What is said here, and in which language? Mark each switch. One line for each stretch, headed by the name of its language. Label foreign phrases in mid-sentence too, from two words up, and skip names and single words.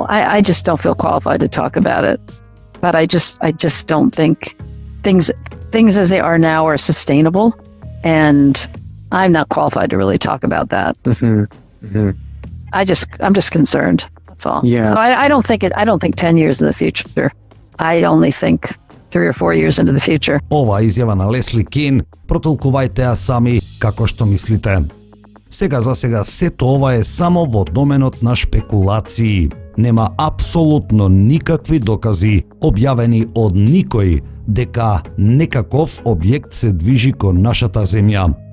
English: I just don't feel qualified to talk about it, but I just don't think things as they are now are sustainable, and I'm not qualified to really talk about that. I'm just concerned. That's all. Yeah. So I don't think 10 years in the future. I only think 3 or 4 years into the future.
Macedonian: Ова изјава на Лесли Кейн протолкувајте ја сами како што мислите. Сега за сега сето ова е само во доменот на шпекулации. Нема апсолутно никакви докази објавени од никој дека некаков објект се движи кон нашата земја.